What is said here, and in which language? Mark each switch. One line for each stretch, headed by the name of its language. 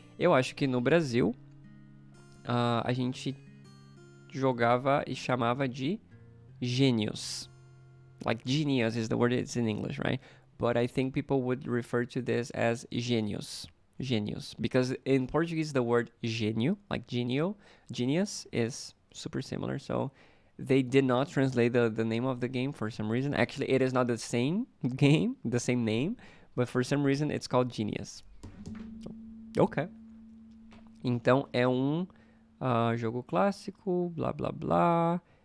Portuguese: Eu acho que no Brasil, a gente jogava e chamava de Genius.
English: Like genius is the word it's in English, right? But I think people would refer to this as genius. Genius. Because in Portuguese, the word genio, like genius, is super similar. So they did not translate the name of the game for some reason. Actually, it is not the same game, the same name, but for some reason it's called Genius. Ok.
Portuguese: Então é um jogo clássico, blá blá blá.